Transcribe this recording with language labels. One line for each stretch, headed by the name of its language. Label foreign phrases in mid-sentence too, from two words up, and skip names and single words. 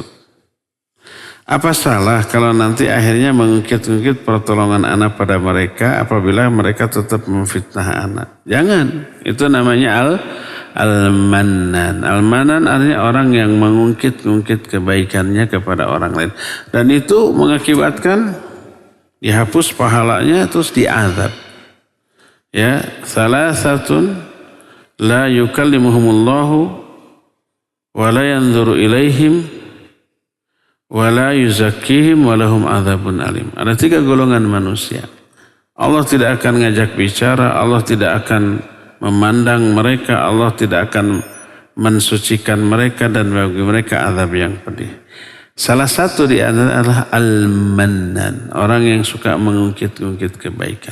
Indonesian: Apa salah kalau nanti akhirnya mengungkit-ungkit pertolongan anak pada mereka apabila mereka tetap memfitnah anak? Jangan. Itu namanya al-mannan. Al-mannan artinya orang yang mengungkit-ungkit kebaikannya kepada orang lain. Dan itu mengakibatkan dihapus pahalanya terus diazab.
Arabic: Ya, ثلاثة لا يكلمهم الله ولا ينظر إليهم ولا يزكيهم ولهم عذاب أليم.
Indonesian: Ada 3 golongan manusia. Allah tidak akan ngajak bicara, Allah tidak akan memandang mereka, Allah tidak akan mensucikan mereka dan bagi mereka azab yang pedih. Salah satu di antara adalah al-mannan, orang yang suka mengungkit-ungkit kebaikan.